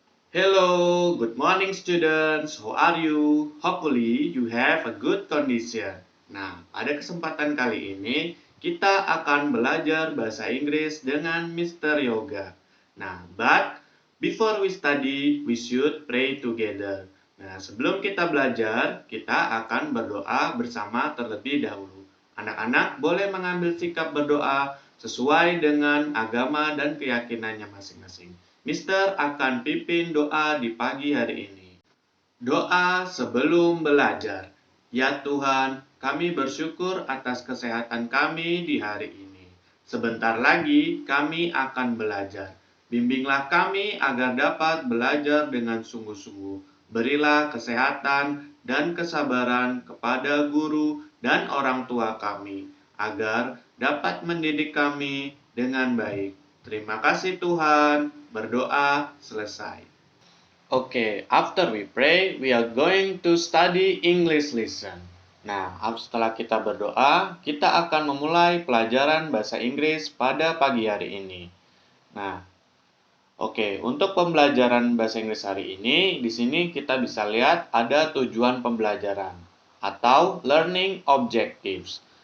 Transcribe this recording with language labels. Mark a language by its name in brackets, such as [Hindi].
[English] Hello, good morning students. How are you? Hopefully you have a good condition. [Indonesian] Nah, pada kesempatan kali ini kita akan belajar bahasa Inggris dengan Mr. Yoga. [English] Nah, but before we study, we should pray together. [Indonesian] Nah, sebelum kita belajar, kita akan berdoa bersama terlebih dahulu. Anak-anak boleh mengambil sikap berdoa sesuai dengan agama dan keyakinannya masing-masing. Mister akan pimpin doa di pagi hari ini. Doa sebelum belajar. Ya Tuhan, kami bersyukur atas kesehatan kami di hari ini. Sebentar lagi kami akan belajar. Bimbinglah kami agar dapat belajar dengan sungguh-sungguh. Berilah kesehatan dan kesabaran kepada guru dan orang tua kami, agar dapat mendidik kami dengan baik. Terima kasih Tuhan. Berdoa selesai. [English] Okay, after we pray, we are going to study English lesson. [Indonesian] Nah, setelah kita berdoa, kita akan memulai pelajaran bahasa Inggris pada pagi hari ini. Nah, oke, untuk pembelajaran bahasa Inggris hari ini, di sini kita bisa lihat ada tujuan pembelajaran atau learning objectives.